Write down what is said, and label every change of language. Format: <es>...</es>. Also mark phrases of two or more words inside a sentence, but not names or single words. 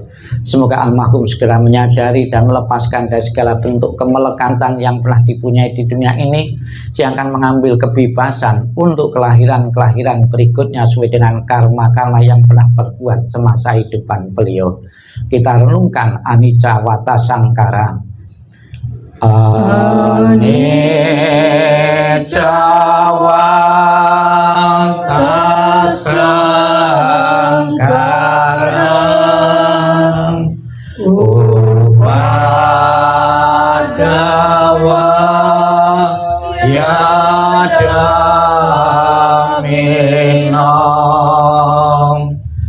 <id>Semoga almarhum segera menyadari dan melepaskan dari segala bentuk kemelekatan yang pernah dipunyai di dunia ini, yang akan mengambil kebebasan untuk kelahiran-kelahiran berikutnya sesuai dengan karma-karma yang pernah berbuat semasa hidupan beliau. Kita renungkan</id> <pi>Anicca Wata Sankara. Anicca Wata Sankara Upadawa Yadaminam</pi>